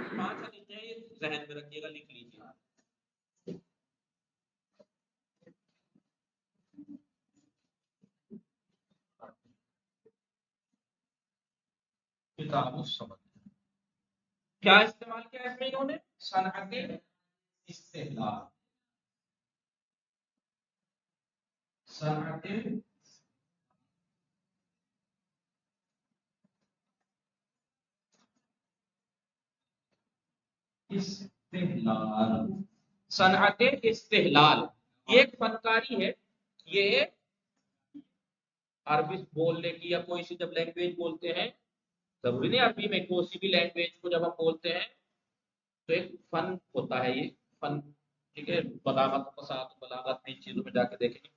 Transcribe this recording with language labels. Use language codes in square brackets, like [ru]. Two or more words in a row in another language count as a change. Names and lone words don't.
[ur] پانچ حدیثیں ہیں، یہ ذہن میں رکھیے گا، لکھ لیجیے. کتاب الصمد. کیا استعمال کیا اس میں انہوں نے؟ صنعت استحلال. صنعت استحلال. صنعت استحلال یہ ایک فنکاری ہے. یہ عربی بولنے کی یا کوئی سی جب لینگویج بولتے ہیں، ضروری نہیں عربی میں، کوئی سی بھی لینگویج کو جب ہم بولتے ہیں تو ایک فن ہوتا ہے. یہ فن، ٹھیک ہے، بلاغت کے ساتھ، بلاغت میں ان چیزوں میں جا کے دیکھیں گے.